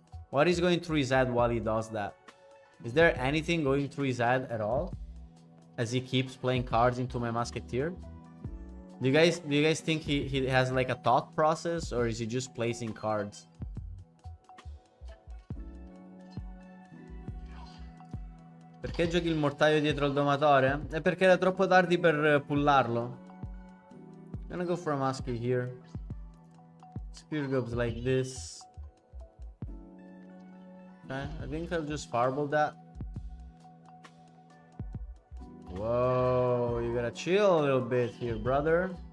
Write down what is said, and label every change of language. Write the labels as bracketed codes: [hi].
[en] What is going through his head while he does that? Is there anything going through his head at all? As he keeps playing cards into my Musketeer? Do you guys think he has like a thought process, or is he just placing cards? [it] Perché giochi il mortaio dietro al domatore? È perché era troppo tardi per pullarlo. [en] I'm gonna go for a muskie here. Spear gobs like this. Okay, I think I'll just fireball that. Whoa, you gotta chill a little bit here, brother.